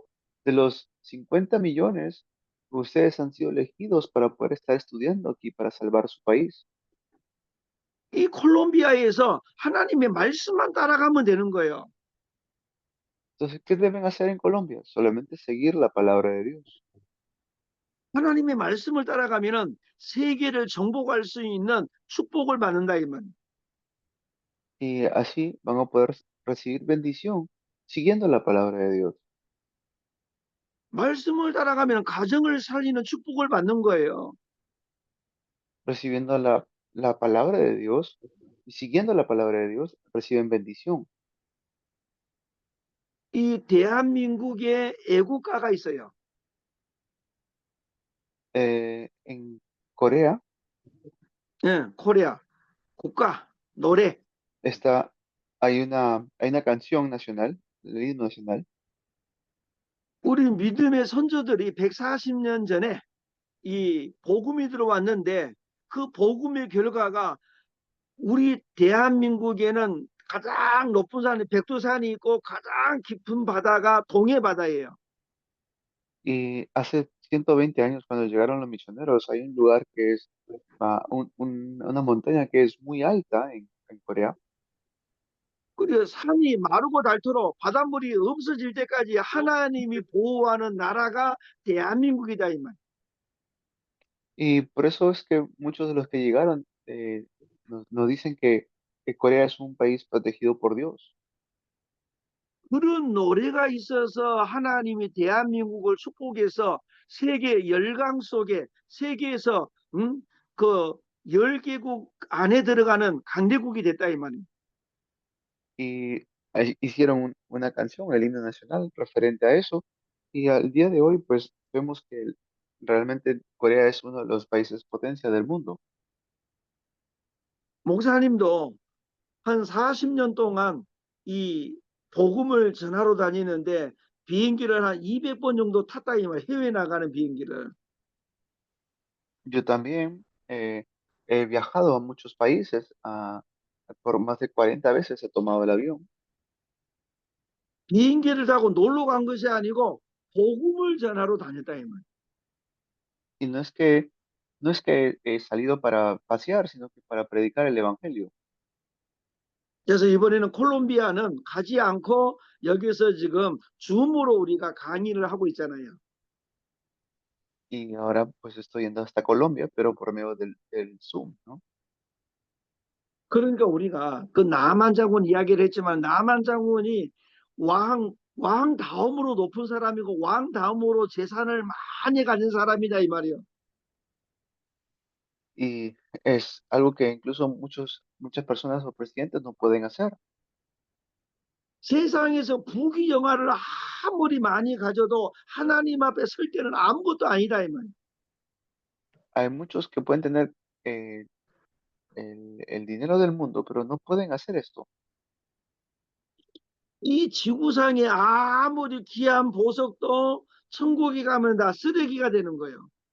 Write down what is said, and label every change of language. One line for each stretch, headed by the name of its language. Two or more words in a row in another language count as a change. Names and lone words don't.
Spanish: De los 50 millones, ustedes han sido elegidos para poder estar estudiando aquí para salvar su país.
Korean: 이 콜롬비아에서 하나님의 말씀만 따라가면 되는 거예요.
Spanish: Entonces, ¿qué deben hacer en Colombia? Solamente seguir la palabra de Dios.
Korean: 하나님의 말씀을 따라가면은 세계를 정복할 수 있는 축복을 받는다 이 말.
Spanish: Y así van a poder recibir bendición siguiendo la palabra de Dios,
Korean: 말씀을 따라가면 가정을 살리는 축복을 받는 거예요.
Spanish: recibiendo la palabra de Dios y siguiendo la palabra de Dios, reciben bendición.
Korean: 이 대한민국에 애국가가 있어요.
Spanish: En Corea
Korean: 예, 코리아 국가 노래.
Spanish: está, hay una canción nacional, el himno nacional,
Korean: 우리 믿음의 선조들이 140년 전에 이 복음이 들어왔는데 그 복음의 결과가 우리 대한민국에는 가장 높은 산이 백두산이 있고 가장 깊은 바다가 동해 바다예요.
Spanish: y hace 120 años cuando llegaron los misioneros, hay un lugar que es una montaña que es muy alta en Corea.
Korean: 그리고 산이 마르고 닳도록 바닷물이 없어질 때까지 하나님이 보호하는 나라가 대한민국이다 이 말.
Spanish: Y por eso es que muchos de los que llegaron nos dicen que Corea es un país protegido por Dios.
Korean: 그런 노래가 있어서 하나님이 대한민국을 축복해서 세계 열강 속에 세계에서 그 10개국 안에 들어가는 강대국이 됐다 이 말이에요.
Spanish: Y ahí hicieron una canción, el himno nacional, referente a eso. Y al día de hoy, pues vemos que realmente Corea es uno de los países potencia del mundo.
Korean: 목사님도 한 40년 동안 이 복음을 전하러 다니는데 비행기를 한 200번 정도 탔다 이 말, 해외 나가는 비행기를.
Spanish: Yo también he viajado a muchos países, por más de 40 veces he tomado el avión.
Korean: 비행기를 타고 놀러 간 것이 아니고 복음을 전하러 다녔다 이 말.
Spanish: Y no es que he salido para pasear, sino que para predicar el evangelio.
Korean: 그래서 이번에는 콜롬비아는 가지 않고 여기서 지금 줌으로 우리가 강의를 하고 있잖아요.
Spanish: Y ahora pues estoy yendo hasta Colombia, pero por medio del Zoom, ¿no?
Korean: 그러니까 우리가 그 나만 장군 이야기를 했지만 나만 장군이 왕 다음으로 높은 사람이고 왕 다음으로 재산을 많이 가진 사람이다 이 말이에요.
Spanish: Y es algo que incluso muchas personas o presidentes no pueden hacer.
Korean: 세상에서 부귀영화를 아무리 많이 가져도 하나님 앞에 설 때는 아무것도 아니다 이 말이에요.
Spanish: Hay muchos que pueden tener eh, el dinero del mundo, pero no pueden hacer esto.
Korean: 이 지구상에 아무리 귀한 보석도 천국에 가면 다 쓰레기가 되는 거예요.